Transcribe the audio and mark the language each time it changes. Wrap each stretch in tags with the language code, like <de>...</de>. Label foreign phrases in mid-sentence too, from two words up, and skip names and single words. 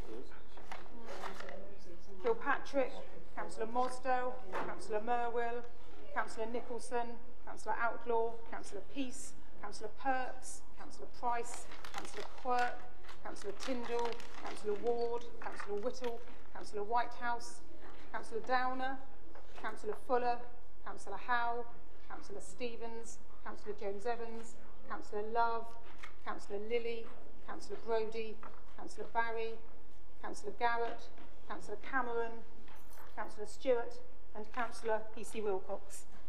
<en>Kilpatrick, Councillor Mosdell, Councillor Merwill, Councillor Nicholson, Councillor Outlaw, Councillor Peace, Councillor Perks, Councillor Price, Councillor Quirk, Councillor Tyndall, Councillor Ward, Councillor Whittle, Councillor Whitehouse, Councillor Downer, Councillor Fuller, Councillor Howe, Councillor Stevens, Councillor Jones-Evans, Councillor Love, Councillor Lilly, Councillor Brodie, Councillor Barry, Councillor Garrett, Councillor Cameron, Councillor Stewart and Councillor E.C. Wilcox.</en>